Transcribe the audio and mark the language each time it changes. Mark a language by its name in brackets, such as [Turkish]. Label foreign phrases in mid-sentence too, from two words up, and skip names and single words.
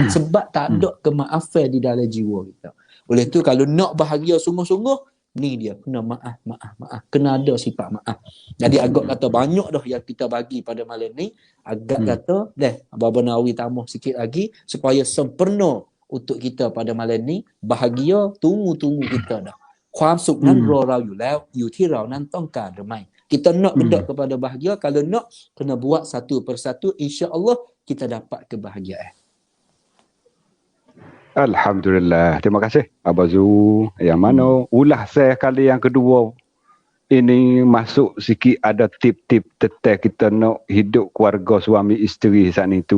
[Malay] Sebab tak ada kemaafan di dalam jiwa kita. Oleh tu kalau nak bahagia sungguh-sungguh, ni dia kena maaf. Kena ada sifat maaf. Jadi agak kata banyak dah yang kita bagi pada malam ni. Agak kata, Baba Nawawi tambah sikit lagi supaya sempurna untuk kita pada malam ni. Bahagia, tunggu kita dah. [Thai] ความสุขนั้นรอเราอยู่แล้วอยู่ที่เรานั้นต้องการหรือไม่ [Malay] Kita nak benda kepada bahagia. Kalau nak, kena buat satu persatu. InsyaAllah kita dapat kebahagiaan. Alhamdulillah. Terima kasih Abah Zu. Yang mana ulah saya kali yang kedua ini masuk sikit ada tip-tip tentang kita nak hidup keluarga suami isteri saat itu.